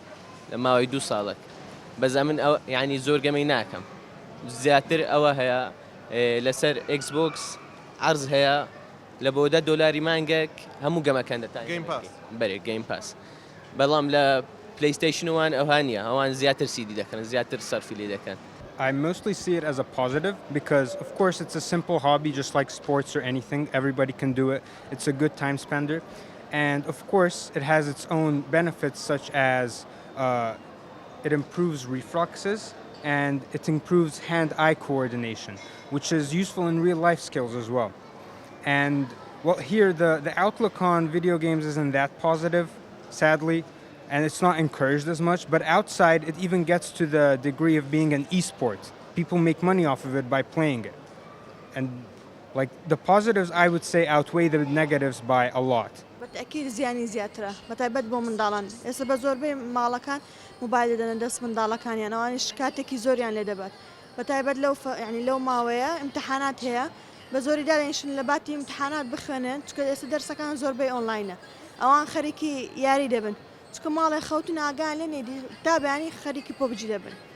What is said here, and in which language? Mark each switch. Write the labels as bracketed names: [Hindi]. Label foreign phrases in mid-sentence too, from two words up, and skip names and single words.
[Central Kurdish] لە ماوەی 2 ساڵێک بەزە من ینی زۆر گەمەی ناکەم زیاتر ئەوە هەیە لەسەر ئەکسبۆکس عەرز هەیە لە بۆ $10 مانگێک هەموو گەمەکان دەتانی بەرێ گەیم پاس بەڵام لە پلەیستیشن وان ئەوها نییە ئەوان زیاتر سیدی دەکەن زیاتر سەرفی لێ دەکەن [English] I mostly see it as a positive because, of course, it's a simple hobby just like sports or anything. Everybody can do it. It's a good time spender. And, of course, it has its own benefits such as it improves reflexes and it improves hand-eye coordination, which is useful in real-life skills as well. And, well, here the outlook on video games isn't that positive, sadly. And it's not encouraged as much, but outside it even gets to the degree of being an e-sport. People make money off of it by playing it. And like the positives I would say outweigh the negatives by a lot. [Central Kurdish] بالتأكيد زیانی زیاترە بەتایبەت بۆ منداڵان ئێستا بە زۆربەی ماڵەکان موبایل دەدەن دەست منداڵەکانیان ئەوانش کاتێکی زۆریان لێ دەبات بەتایبەت لەو ماوەیە ئیمتحانات هەیە بە زۆری دادەنیشن لە باتی ئیمتحانات بخوێنن چکە ئێستا دەرسەکان زۆربەی ئۆنلاینە ئەوان خەریکی یاری دەبن چکە ماڵی خەوتن ئاگان لێ نێدی تا بەیانی خەریکی پۆبجی دەبن